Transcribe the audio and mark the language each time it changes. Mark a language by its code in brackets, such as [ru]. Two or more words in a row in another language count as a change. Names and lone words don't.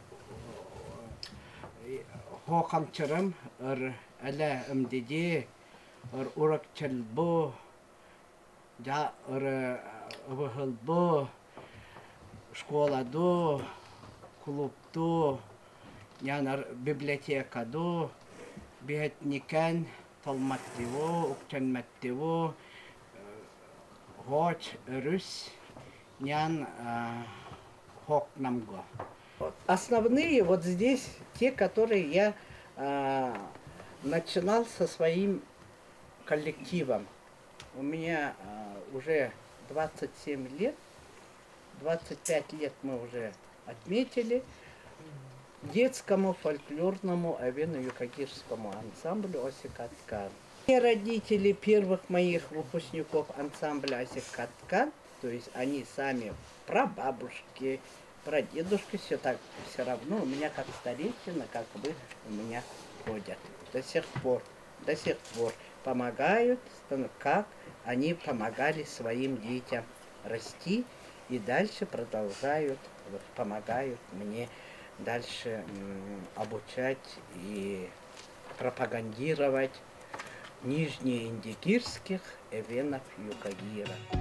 [eve] хокамчарам ар ала мдеди ар уракчалбо да ар авахалбо школаду клубду янар библиотекаду биетникан талматтево уктанматтево хоч рус нян хокнамго. [ru] Основные вот здесь те, которые я начинал со своим коллективом. У меня уже 27 лет, 25 лет мы уже отметили детскому фольклорному авено-юкагирскому ансамблю «Осикаткан». Все родители первых моих выпускников ансамбля «Осикаткан», то есть они сами прабабушки, прадедушки, все так, все равно у меня как старейшина, как бы у меня ходят. До сих пор помогают, как они помогали своим детям расти и дальше продолжают, помогают мне дальше обучать и пропагандировать нижнеиндигирских эвенов Юкагира.